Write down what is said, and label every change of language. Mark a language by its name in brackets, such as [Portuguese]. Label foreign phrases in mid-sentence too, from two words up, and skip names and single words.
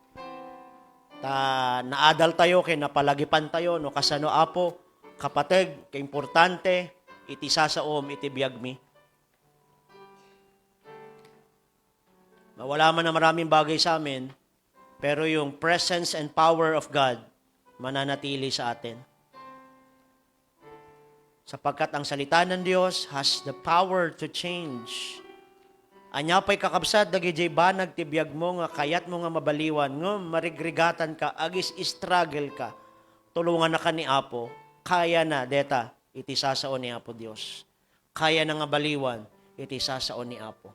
[Iloko] Naadal tayo, kay napalagipan tayo, no kasano Apo, kapatid, kay importante, iti sasaom, iti biyagmi. [Filipino] Wala man na maraming bagay sa amin, pero yung [English] presence and power of God, [Filipino] mananatili sa atin. Sapagkat ang salita ng Diyos [English] has the power to change. [Iloko] Anya pa'y kakabsat, dagijay banag tibiyag mo nga, kayat mo nga mabaliwan, nga marigrigatan ka, agis struggle ka, tulungan na ka ni Apo, kaya na, deta, iti sasaon ni Apo Diyos. Kaya na nga baliwan, iti sasaon ni Apo.